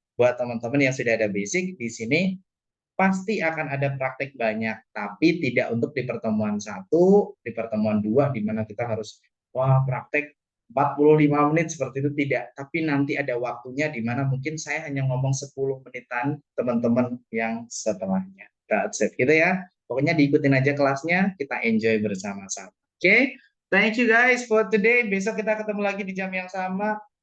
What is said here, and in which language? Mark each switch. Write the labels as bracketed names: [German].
[Indonesian] Buat teman-teman yang sudah ada basic di sini pasti akan ada praktek banyak, tapi tidak untuk di pertemuan 1, di pertemuan 2 di mana kita harus wah praktek 45 menit seperti itu tidak, tapi nanti ada waktunya di mana mungkin saya hanya ngomong 10 menitan teman-teman yang setelahnya. [English] That's it, [Indonesian] gitu ya. Pokoknya diikutin aja kelasnya, kita enjoy bersama-sama. [English] Oke, thank you guys for today. [Indonesian] Besok kita ketemu lagi di jam yang sama.